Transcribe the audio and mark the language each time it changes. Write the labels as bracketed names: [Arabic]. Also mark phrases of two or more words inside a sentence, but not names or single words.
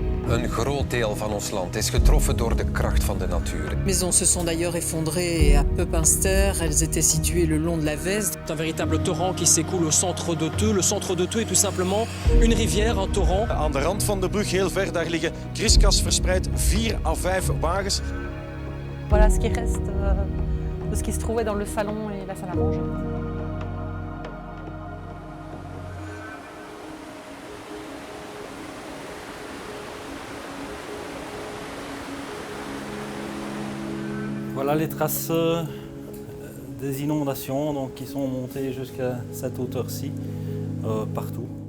[Dutch] Een groot deel van ons land is getroffen door de kracht van de natuur. [French] Les maisons se sont d'ailleurs effondrées à Peup-Inster. Elles étaient situées le long de la Veste. C'est un véritable torrent qui s'écoule au centre de Theu. Le centre de Theu est tout simplement une rivière, un torrent. [Dutch] Aan de rand van de brug, heel ver, daar liggen kriskras verspreid, 4 à 5 wagens. [French] Voilà ce qui reste de ce qui se trouvait dans le salon et la salle à manger. Voilà les traces des inondations donc, qui sont montées jusqu'à cette hauteur-ci, partout.